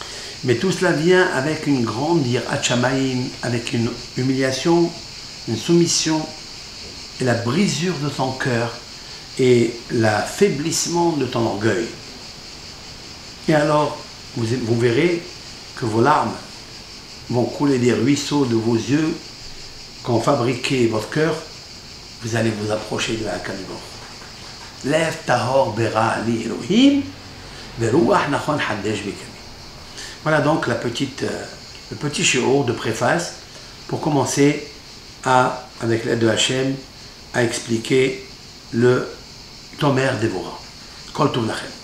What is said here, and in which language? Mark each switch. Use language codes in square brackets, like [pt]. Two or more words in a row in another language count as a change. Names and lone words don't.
[fr] Mais tout cela vient avec une grande [he] יראת שמים, [fr] avec une humiliation, une soumission et la brisure de ton cœur et l'affaiblissement de ton orgueil. Et alors, vous verrez que vos larmes vont couler des ruisseaux de vos yeux. Quand fabriquez votre cœur, vous allez vous approcher de [he] הקדוש ברוך הוא. לב טהור ברא לי אלוהים ורוח נכון חדש בקרבי. [fr] Voilà donc le petit shiur de préface pour commencer avec l'aide de Hachem, à expliquer le Tomer Dévorah. [he] כל טוב לכם.